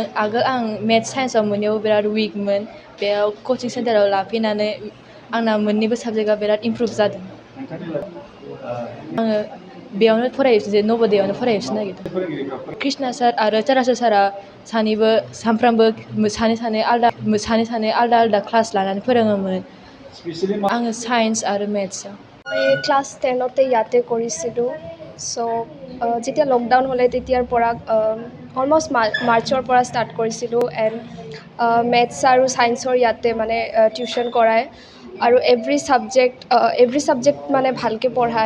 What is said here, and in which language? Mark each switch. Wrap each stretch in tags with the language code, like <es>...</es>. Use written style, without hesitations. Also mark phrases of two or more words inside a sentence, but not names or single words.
<brx>आगोल आं</brx> <en>maths scienceआव</en> <brx>मोननायाव बिराद वीकमोन। बेयाव कचिं सेन्टाराव लाफैनानै आंना मोननैबो साबजेक्टआ बिराद इमप्रुभ जादों। आङो बेयावनो फरायफिनसै, नवोदयावनो फरायफिननो नागिरदों। कृष्ण सार आरो चरासर सारा सानैबो सानफ्रामबो सानै आलदा क्लास लानानै फोरोङोमोन। आङो साइन्स आरो मेथ्सआव।</brx> <as>মই ক্লাছ 10তে ইয়াতে কৰিছিলোঁ। যেতিয়া লকডাউন হ'লে তেতিয়াৰ পৰা অলমষ্ট মাৰ্চৰ পৰা ষ্টাৰ্ট কৰিছিলোঁ।</as> <en>and maths</en> <as>আৰু ছায়েন্সৰ ইয়াতে মানে টিউশ্যন কৰায় আৰু</as> <en>every subject</en> <as>মানে ভালকৈ পঢ়ায়।</as>